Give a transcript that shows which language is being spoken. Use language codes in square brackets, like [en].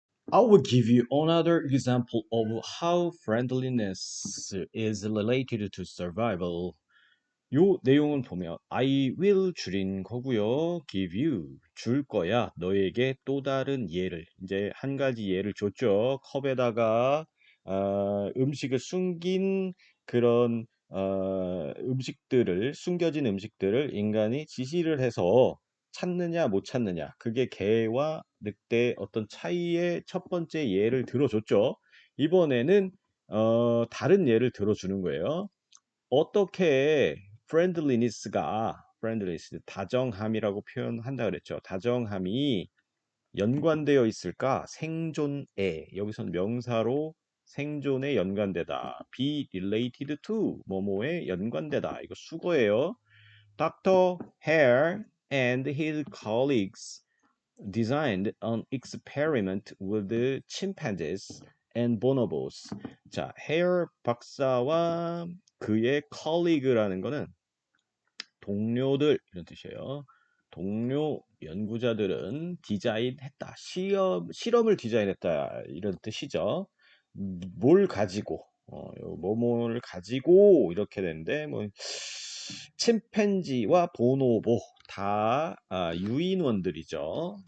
[en] I will give you another example of how friendliness is related to survival. [ko] 요 내용은 보면 [en] I will [ko] 줄인 거고요. [en] give you [ko] 줄 거야. 너에게 또 다른 예를 이제 한 가지 예를 줬죠. 컵에다가 음식을 숨긴 그런 음식들을 숨겨진 음식들을 인간이 지시를 해서 찾느냐 못 찾느냐 그게 개와 늑대의 어떤 차이의 첫 번째 예를 들어줬죠. 이번에는 다른 예를 들어주는 거예요. 어떻게 friendliness 다정함이라고 표현한다 그랬죠. 다정함이 연관되어 있을까? 생존에 여기서는 명사로 생존에 연관되다. [en] be related to [ko] 뭐뭐에 연관되다. 이거 수거예요. Dr. [en] Hare and his colleagues designed an experiment with the chimpanzees and bonobos. [ko] 자, Hare 박사와 그의 colleague라는 거는 동료들 이런 뜻이에요. 동료 연구자들은 디자인했다. 실험을 디자인했다. 이런 뜻이죠. 뭘 가지고 요 뭐뭐를 가지고 이렇게 되는데 뭐 침팬지와 보노보 다 유인원들이죠.